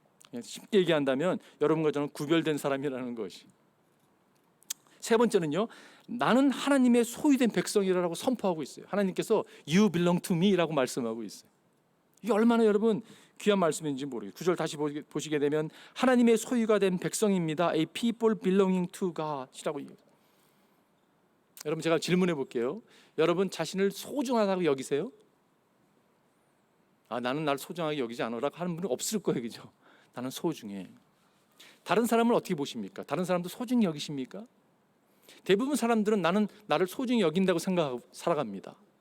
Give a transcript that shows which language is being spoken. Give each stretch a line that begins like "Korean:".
Korean: 그냥 쉽게 얘기한다면 여러분과 저는 구별된 사람이라는 것이. 세 번째는요, 나는 하나님의 소유된 백성이라고 선포하고 있어요. 하나님께서
English: You belong to me
Korean: 라고 말씀하고 있어요. 이게 얼마나 여러분 귀한 말씀인지 모르겠어요. 9절 다시 보시게 되면 하나님의 소유가 된 백성입니다.
English: A people belonging to God
Korean: 이라고 얘기해요. 여러분 제가 질문해 볼게요. 여러분 자신을 소중하다고 여기세요? 나는 나를 소중하게 여기지 않으라고 하는 분은 없을 거예요. 그죠? 나는 소중해. 다른 사람을 어떻게 보십니까? 다른 사람도 소중히 여기십니까? 대부분 사람들은 나는 나를 소중히 여긴다고 생각하고 살아갑니다.